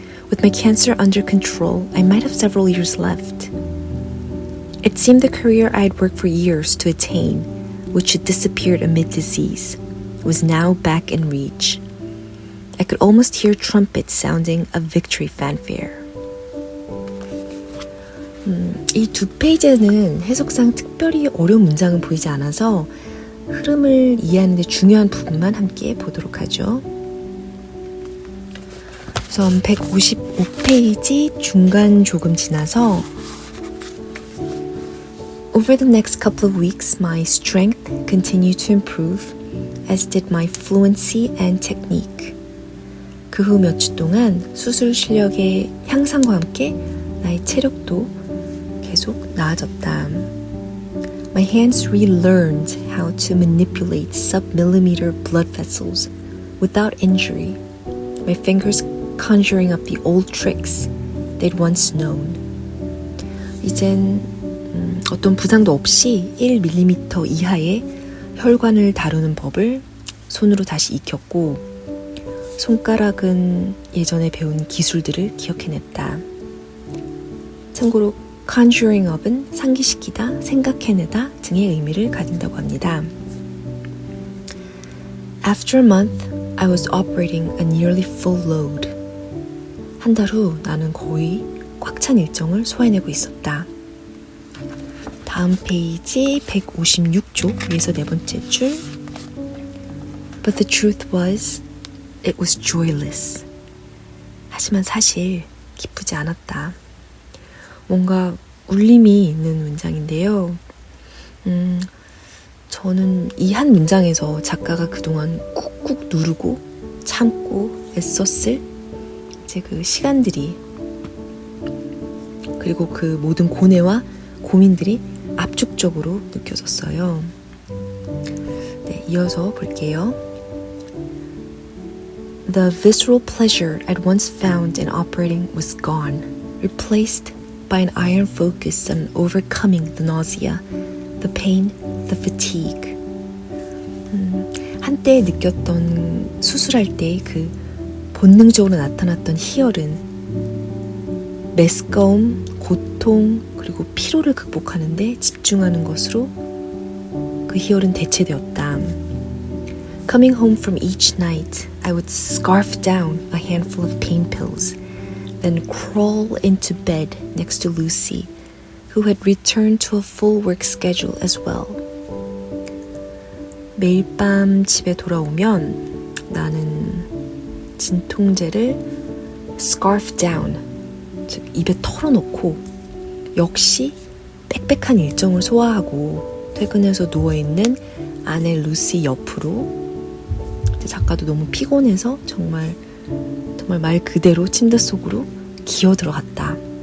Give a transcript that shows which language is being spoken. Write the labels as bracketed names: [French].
[English] With my cancer under control, I might have several years left. It seemed the career I had worked for years to attain, which had disappeared amid disease, was now back in reach. I could almost hear trumpets sounding a victory fanfare. [Korean] 이 두 페이지는 해석상 특별히 어려운 문장은 보이지 않아서 흐름을 이해하는 데 중요한 부분만 함께 보도록 하죠. 우선 155페이지 중간 조금 지나서 [English] Over the next couple of weeks, my strength continued to improve, as did my fluency and technique. [Korean] 그 후 몇 주 동안 수술 실력의 향상과 함께 나의 체력도 계속 나아졌다. [English] My hands relearned how to manipulate sub-millimeter blood vessels without injury. My fingers conjuring up the old tricks they'd once known. [Korean] 이젠 어떤 부상도 없이 1mm 이하의 혈관을 다루는 법을 손으로 다시 익혔고 손가락은 예전에 배운 기술들을 기억해냈다. 참고로 [English] conjuring up [Korean] 은 상기시키다, 생각해내다 등의 의미를 가진다고 합니다. [English] After a month, I was operating a nearly full load. [Korean] 한 달 후 나는 거의 꽉 찬 일정을 소화해내고 있었다. 다음 페이지 156쪽 위에서 네 번째 줄. [English] But the truth was, It was joyless. [Korean] 하지만 사실 기쁘지 않았다. 뭔가 울림이 있는 문장인데요. 저는 이 한 문장에서 작가가 그동안 꾹꾹 누르고 참고 애썼을 이제 그 시간들이, 그리고 그 모든 고뇌와 고민들이 압축적으로 느껴졌어요. 네, 이어서 볼게요. [English] The visceral pleasure at once found in operating was gone, replaced by an iron focus on overcoming the nausea, the pain, the fatigue. [Korean] 한때 느꼈던 수술할 때 그 본능적으로 나타났던 희열은 메스꺼움, 고통, 그리고 피로를 극복하는데 집중하는 것으로 그 희열은 대체되었다. [English] Coming home from each night, I would scarf down a handful of pain pills, then crawl into bed next to Lucy, who had returned to a full work schedule as well. [Korean] 매일 밤 집에 돌아오면 나는 진통제를 [English] scarf down, [Korean] 즉 입에 털어놓고 역시 빽빽한 일정을 소화하고 퇴근해서 누워있는 아내 루시 옆으로, 작가도 너무 피곤해서 정말 말 그대로 침대 속으로 기어 들어갔다.